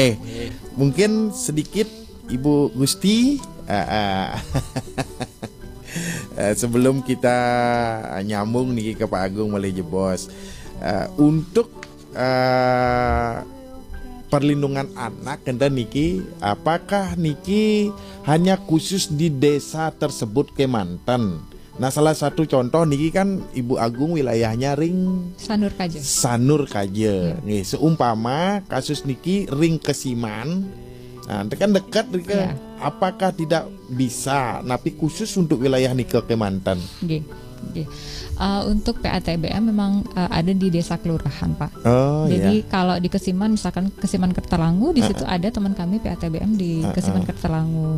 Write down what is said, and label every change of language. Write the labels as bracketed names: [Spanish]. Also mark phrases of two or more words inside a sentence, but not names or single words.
[Indonesian] Mungkin sedikit Ibu Gusti sebelum kita nyambung nih ke Pak Agung Mali Jebos, untuk perlindungan anak [Balinese] kenda niki, [Indonesian] apakah niki hanya khusus di desa tersebut Kemanten? Nah, salah satu contoh niki kan Ibu Agung wilayahnya ring Sanur Kaje. Nih, seumpama kasus niki ring Kesiman, nah kan dekat apakah tidak bisa, tapi khusus untuk wilayah [Balinese] niki Kemanten? [Indonesian] Untuk PATBM memang ada di desa kelurahan, Pak. Jadi kalau di Kesiman, misalkan Kesiman Kertalangu, di situ ada teman kami PATBM di Kesiman Kertalangu.